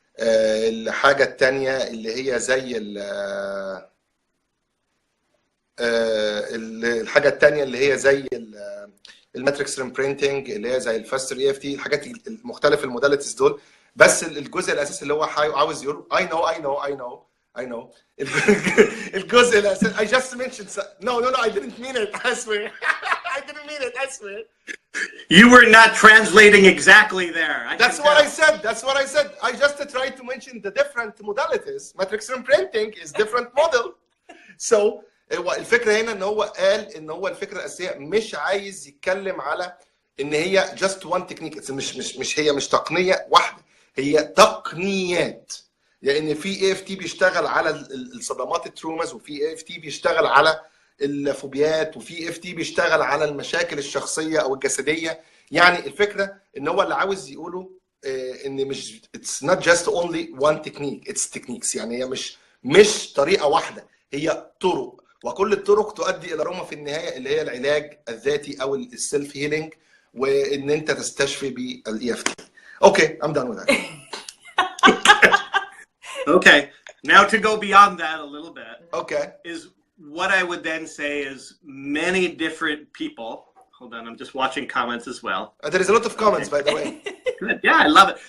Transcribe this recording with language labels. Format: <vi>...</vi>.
<ar>الحاجة الثانية اللي هي زي الحاجه الثانيه اللي هي زي الماتريكس ريمبرينتنج اللي هي زي الفاستر اي اف تي، الحاجات المختلفه الموداليتيز دول. بس الجزء الاساسي اللي هو عاوز يقول</ar> <en>I know</en> <ar>الجزء الاساسي</ar> <en>I just mentioned no I didn't mean it, I swear. I didn't mean it, I swear. You were not translating exactly there. That's what I said. I just tried to mention the different modalities. Matrix imprinting is different model.</en> <ar>So هو الفكره هنا ان هو قال ان هو الفكره الاساسيه مش عايز يتكلم على ان هي</ar> <en>just one technique.</en> <ar>مش تقنيه واحده، هي تقنيات. لان في اي اف تي بيشتغل على الصدمات التروماز، وفي اي اف تي بيشتغل على الفوبيات، وفي اي اف تي بيشتغل على المشاكل الشخصيه او الجسديه. يعني الفكره ان هو اللي عاوز يقوله ان مش</ar> <en>it's not just only one technique, it's techniques.</en> <ar>يعني هي مش طريقه واحده، هي طرق، وكل الطرق تؤدي الى روما في النهايه اللي هي العلاج الذاتي او السيلف هيلينج، وان انت تستشفي بالاي اف تي.</ar> <en>Okay I'm done with that. Okay, now to go beyond that a little bit. Okay. Is what I would then say is many different people. Hold on, I'm just watching comments as well. There is a lot of comments, by the way. Good. Yeah, I love it.</en>